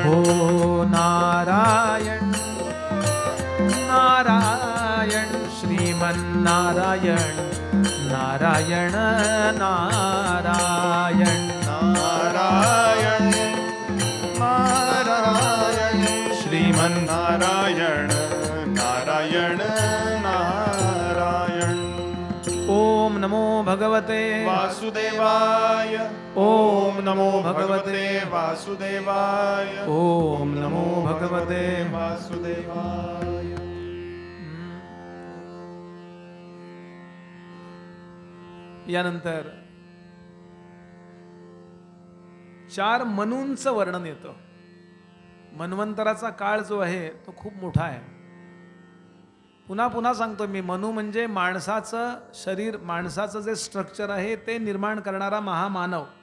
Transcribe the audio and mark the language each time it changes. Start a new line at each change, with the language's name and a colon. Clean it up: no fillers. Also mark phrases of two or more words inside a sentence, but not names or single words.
Sanskrit: हो नारायण नारायण श्रीमन्नारायण नारायण नारायण नारायण नारायण श्रीमन्नारायण नारायण नारायण ओम नमो भगवते वासुदेवाय ओम नमो भगवते वासुदेवाय ओम नमो भगवते वासुदेवाय
Marathi: यानंतर 4 मनूंचं वर्णन येतं. मन्वंतराचा काळ जो आहे तो खूप मोठा आहे. पुन्हा पुन्हा सांगतो मी, मनू म्हणजे माणसाचं शरीर, माणसाचं जे स्ट्रक्चर आहे ते निर्माण करणारा महामानव.